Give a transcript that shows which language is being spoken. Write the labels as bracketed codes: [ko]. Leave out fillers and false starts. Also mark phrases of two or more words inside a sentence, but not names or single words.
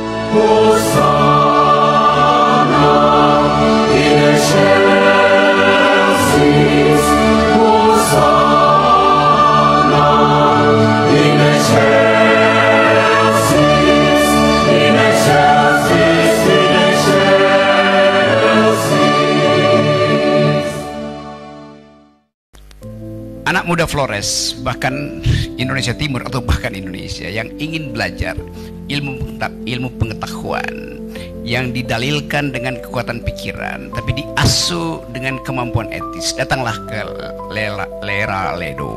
[la] Hosanna in excelsis, Hosanna in excelsis, in excelsis, in excelsis. [id] Anak muda Flores, bahkan Indonesia Timur atau bahkan Indonesia yang ingin belajar ilmu pengetahuan yang didalilkan dengan kekuatan pikiran tapi diasuh dengan kemampuan etis, datanglah ke Lera Ledo.